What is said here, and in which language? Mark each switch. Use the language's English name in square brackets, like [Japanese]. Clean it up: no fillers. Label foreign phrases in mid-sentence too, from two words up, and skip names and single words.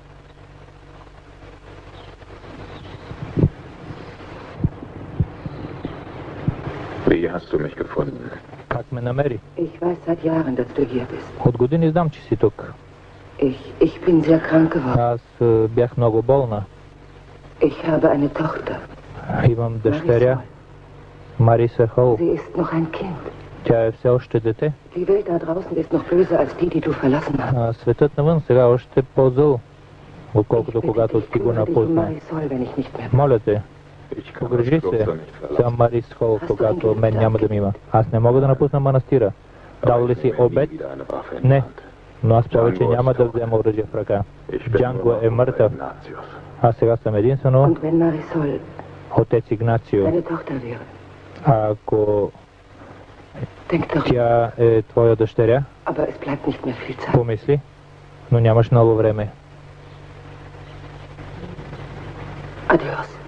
[German] Wie hast du mich gefunden? [Bulgarian] Как ме намери? [German] Ich weiß seit Jahren, dass du hier bist. [Bulgarian] От години знам, че си тук. [German] Ich bin sehr krank geworden. [Bulgarian] Аз бях много болна. [German] Ich habe eine Tochter. [Bulgarian] Имам дъщеря, Мариса Хол. [German] Sie ist noch ein Kind. [Bulgarian] Тя е все още дете. [German] Die Welt da draußen ist noch böser als die du verlassen hast. [Bulgarian] А светът навън сега още е по-зъл, отколкото [German] Ich bitte [Bulgarian] когато [German] dich, [Bulgarian] ти го [German] kümmere dich um [Bulgarian] напусна. [German] Marisol, wenn ich nicht mehr bin. [Bulgarian] Моля те, [German] Ich kann das [Bulgarian] погрежи се [German] Kloster nicht [Bulgarian] за [German] verlassen. [Bulgarian] Марис Хол, когато мен няма да ми има. Аз не мога да напусна манастира. Дал ли си обед? [German] Nie wieder eine Waffe in [Bulgarian] Не, [German] der Hand. [Bulgarian] но аз повече няма да взема оръжие в ръка. [German] Ich bin [Bulgarian] Джанго [German] nur [Bulgarian] е [German] noch [Bulgarian] мъртъв. [German] Ignatius. [Bulgarian] Аз сега съм единствено [German] Und wenn Marisol [Bulgarian] отец Игнацио. [German] deine Tochter wäre, [Bulgarian] А ако [German] denk doch. [Bulgarian] тя е твоя дъщеря, [German] Aber es bleibt nicht mehr viel Zeit. [Bulgarian] помисли, но нямаш много време. [German] Adios.